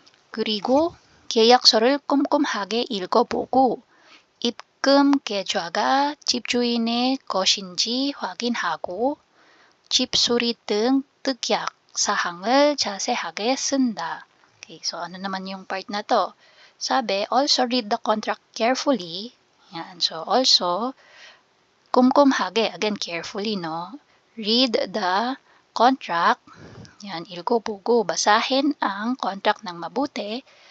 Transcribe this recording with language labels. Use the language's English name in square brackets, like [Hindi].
[Korean] 그리고 계약서를 꼼꼼하게 읽어보고 입금 계좌가 집주인의 것인지 확인하고 집수리 등 특약 사항을 자세하게 쓴다. [Filipino] Okay, so ano naman yung part na to? Sabi, [English] also read the contract carefully. [Filipino] Yan, [English] so also, [Korean] 꼼꼼하게, [English] again, carefully, no? Read the contract. [Filipino] Yan, [Korean] 읽어보고, [Filipino] basahin ang contract ng mabuti.